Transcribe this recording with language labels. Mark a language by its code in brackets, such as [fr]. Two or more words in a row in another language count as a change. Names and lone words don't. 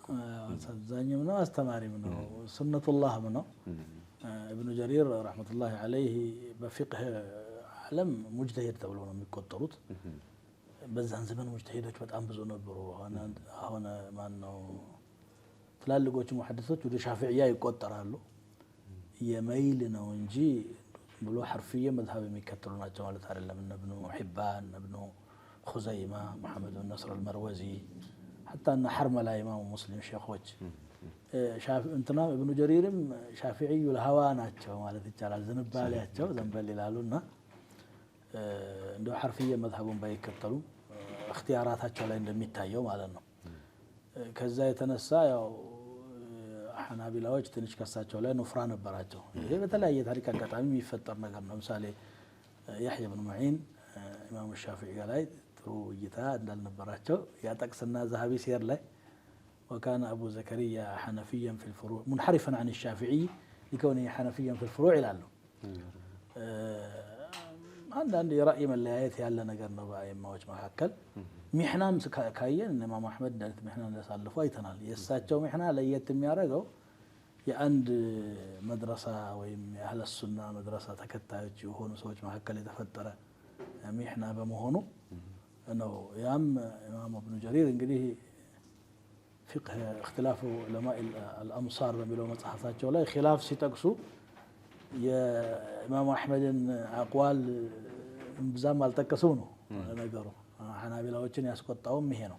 [am] አሳዛኝም ነው አስተማሪም ነው ሱነቱላህም ነው። ኢብኑ ጀሪር [ar] رحمة الله عليه [am] በፊቅህ ዓለም ሙጅተሂድ ተብሎ ነው የሚቆጠሩት። በዛን ዘመን ሙጅተሂዶች በጣም ብዙ ነበሩ። አሁን ማን ነው ትላልቆቹ ሙሐዲሶች ወደ ሻፊዕያ ይቆጠራሉ። የመይል ነው እንጂ ብሎ ሐርፊየ መዝሀብ የሚከተሉ ናቸው ማለት አይደለም። እነ ኢብኑ ሒባን ኢብኑ ኹዘይማ መሐመድ ብን ነስር አልመርወዚ [ar] حتى ان حرملا امام مسلم [am] ሼኾች እንትና ኢብኑ ጀሪርም ሻፊዒዩ ለሃዋ ናቸው ማለት ይቻላል። ዝንባሌያቸው ዘንበል ይላሉና እንደው ሐርፊየ መዝሀቡን ባይከተሉ እክትያራታቸው ላይ እንደሚታየው ማለት ነው። ከዛ የተነሳ ያው ሐናቢላዎች ትንሽ ከሳቸው ላይ ኑፍራ ነበራቸው። ይሄ በተለያየ ታሪክ አጋጣሚ የሚፈጠር ነገር ነው። ለምሳሌ ያህያ ብን ሙዒን ኢማሙ ሻፊዒ ላይ ጥሩ እይታ እንዳልነበራቸው ያጠቅስና ዛሃቢ ሲር ላይ [ar] وكان أبو زكريا حنفيا في الفروع [am] منحرفا عن الشافعي لكونه حنفيا في الفروع ይላሉ። አንዳንድ የራእይ መለያየት ያለ ነገር ነው በአይማዎች መካከል። ሚህናም ካየን ኢማም አህመድ እንዳሉት ሚህና እንዳሳልፉ አይተናል። የእሳቸው ሚህና ለየት የሚያደርገው የአንድ መድረሳ ወይም የአህለ ሱና መድረሳ ተከታዮች የሆኑ ሰዎች መካከል የተፈጠረ ሚሕና በመሆኑ ነው። ያም ኢማም ኢብኑ ጀሪር እንግዲህ ፊቅህ እክትላፉ ዑለማኢ አልአምሳር በሚለው መጽሐፋቸው ላይ ኺላፍ ሲጠቅሱ የኢማሙ አሕመድን አቅዋል ብዛም አልጠቀሱም ነው ነገሩ። ሐናቢላዎችን ያስቆጣውም ይሄ ነው።